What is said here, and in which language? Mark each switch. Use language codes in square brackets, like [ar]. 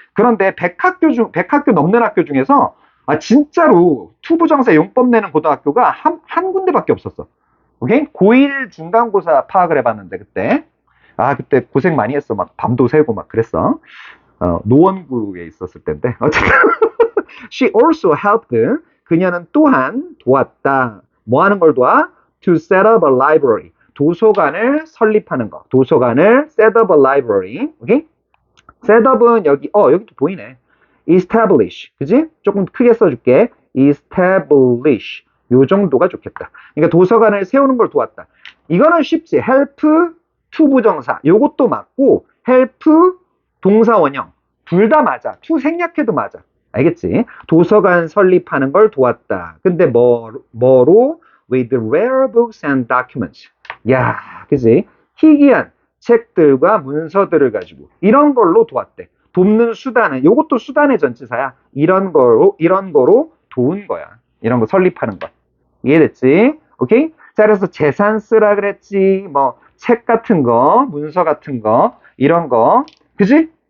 [ko] 그런데 100학교 넘는 학교 중에서 진짜로 투부정사 용법 내는 고등학교가 한 군데밖에 없었어. 오케이? 고1 중간고사 파악을 해봤는데 그때 그때 고생 많이 했어. 막 밤도 새고 막 그랬어. 노원구에 있었을 때인데 어쨌든 [en] she also helped [ko] 그녀는 또한 도왔다. 뭐 하는 걸 도와? [en] to set up a library [ko] 도서관을 설립하는 거. 도서관을 [en] set up a library. [ko] 오케이? set up은 여기도 보이네. establish. 그지? 조금 크게 써줄게. establish. 요 정도가 좋겠다. 그러니까 도서관을 세우는 걸 도왔다. 이거는 쉽지. help 투부정사. 요것도 맞고 help 동사 원형. 둘 다 맞아. 투 생략해도 맞아. 알겠지? 도서관 설립하는 걸 도왔다. 근데 뭐로? [en] with rare books and documents. [ko] 야, 그지? 희귀한 책들과 문서들을 가지고 이런 걸로 도왔대. 돕는 수단은 요것도 수단의 전치사야. 이런 거로 도운 거야. 이런 거 설립하는 거. 이해됐지? 오케이? 자, 그래서 재산 쓰라 그랬지. 뭐 책 같은 거, 문서 같은 거, 이런 거. 그지?